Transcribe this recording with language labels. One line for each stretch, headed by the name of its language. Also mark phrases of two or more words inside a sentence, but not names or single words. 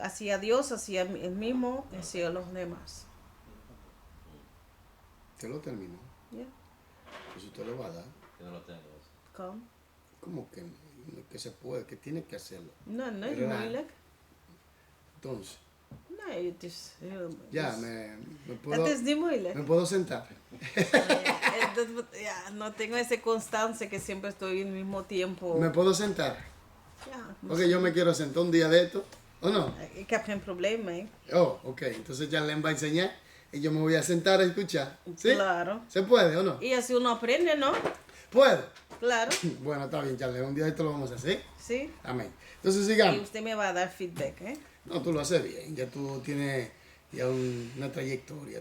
Spanish: Hacia Dios, hacia el mismo, hacia los demás. Usted lo terminó. Ya. Pues usted lo va a dar. Yo no lo tengo. Eso. ¿Cómo? ¿Cómo que se puede? Que tiene que hacerlo. No es Pero
Dutch: moeilijk.
Spanish: Entonces, No,
Dutch: het is heel...
Spanish: ya,
Dutch: dus-
Spanish: me
Dutch: Het
Spanish: puedo,
Dutch: is niet moeilijk.
Spanish: me puedo sentar. Ya, no tengo esa constancia que siempre estoy al mismo tiempo. Me puedo sentar.
Dutch: Ja,
Spanish: Porque yo me quiero sentar un día de esto. ¿O no?
Dutch: ik heb geen probleem mee.
Spanish: Oh, ok. Entonces ya Len va a enseñar y yo me voy a sentar a escuchar. ¿Sí? Claro. ¿Se puede o no? Y así uno aprende, ¿no? ¿Puedo? Claro. Bueno, está bien, Charlie. Un día esto lo vamos a hacer. Sí. Amén. Entonces Y sigamos. usted me va a dar feedback, ¿eh? No, tú lo haces bien. Ya tú tienes ya una trayectoria.